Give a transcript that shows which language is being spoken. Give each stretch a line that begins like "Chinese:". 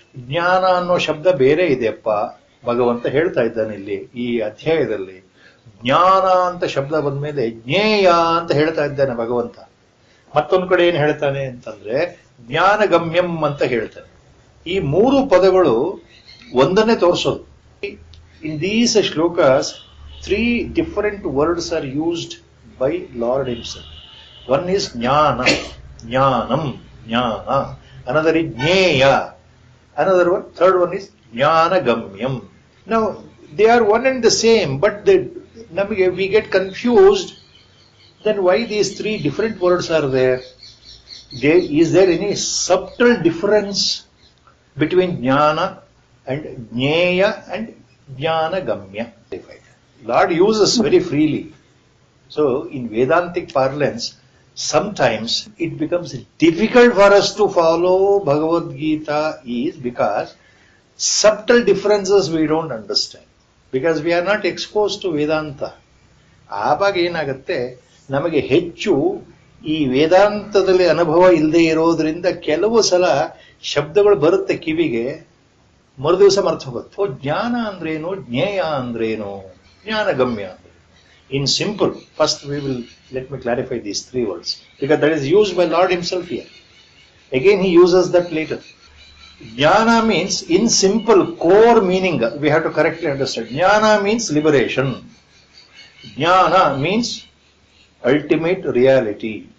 Kannada: ಜ್ಞಾನ ಅನ್ನೋ ಶಬ್ದ ಬೇರೆ ಇದೆಯಪ್ಪ, ಭಗವಂತ ಹೇಳ್ತಾ ಇದ್ದಾನೆ ಇಲ್ಲಿ ಈ ಅಧ್ಯಾಯದಲ್ಲಿ. ಜ್ಞಾನ ಅಂತ ಶಬ್ದ ಬಂದ್ಮೇಲೆ ಜ್ಞೇಯ ಅಂತ ಹೇಳ್ತಾ ಇದ್ದಾನೆ ಭಗವಂತ. ಮತ್ತೊಂದು ಕಡೆ ಏನ್ ಹೇಳ್ತಾನೆ ಅಂತಂದ್ರೆ ಜ್ಞಾನಗಮ್ಯಂ ಅಂತ ಹೇಳ್ತಾನೆ. ಈ 3 ಪದಗಳು ಒಂದನ್ನೇ ತೋರಿಸೋದು.
English: In these shlokas 3 different words are used by Lord himself. One is jnana, jnanam, jnana. Another is jneya. Another one, third one is jnanagamyam. Now they are one and the same, but we get confused. Then why these 3 different words are there? Is there any subtle difference between jnana and jneya and jnanagamya? Lord uses very freely. So in Vedantic parlance, sometimes it becomes difficult for us to follow Bhagavad Gita is because subtle differences we don't understand, because we are not exposed to Vedanta.
Kannada: ಆವಾಗ ಏನಾಗುತ್ತೆ, ನಮಗೆ ಹೆಚ್ಚು ಈ ವೇದಾಂತದಲ್ಲಿ ಅನುಭವ ಇಲ್ಲದೆ ಇರೋದ್ರಿಂದ ಕೆಲವು ಸಲ ಶಬ್ದಗಳು ಬರುತ್ತೆ ಕಿವಿಗೆ, ಮರುದಿವಸ ಮರ್ತು ಹೋಗುತ್ತೆ. ಜ್ಞಾನ ಅಂದ್ರೇನು, ಜ್ಞೇಯ ಅಂದ್ರೇನು, ಜ್ಞಾನಗಮ್ಯ ಅಂದ್ರೆ.
English: In simple, first let me clarify these 3 words, because that is used by Lord himself here. Again he uses that later. Jnana means, in simple core meaning, we have to correctly understand. Jnana means liberation. Jnana means ultimate reality.